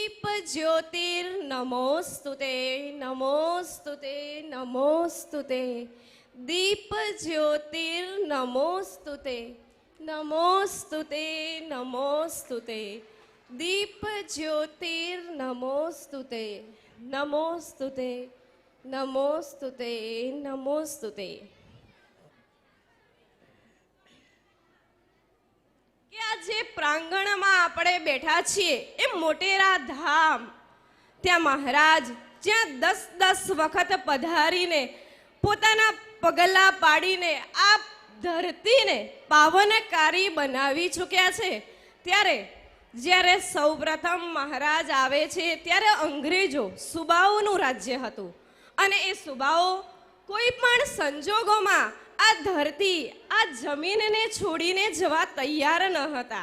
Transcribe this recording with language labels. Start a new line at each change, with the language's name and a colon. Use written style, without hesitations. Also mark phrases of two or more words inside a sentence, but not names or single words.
Sanskrit: ज्योतिर्नमोस्तुते नमोस्तुते नमोस्तुते दीप ज्योतिर्नमोस्तुते नमोस्तुते नमोस्तुते दीप ज्योतिर्नमोस्तुते नमोस्तुते नमोस्तुते नमोस्तुते।
Gujarati: કે આ જે પ્રાંગણમાં આપણે બેઠા છીએ એ મોટેરા ધામ, ત્યાં મહારાજ જ્યાં 10 વખત પધારીને પોતાના પગલા પાડીને આ ધરતીને પાવનકારી બનાવી ચૂક્યા છે, ત્યારે જ્યારે સૌપ્રથમ મહારાજ આવે છે ત્યારે અંગ્રેજો સુબાઓનું રાજ્ય હતું અને એ સુબાઓ કોઈ પણ સંજોગોમાં આ ધરતી આ જમીનને છોડીને જવા તૈયાર ન હતા।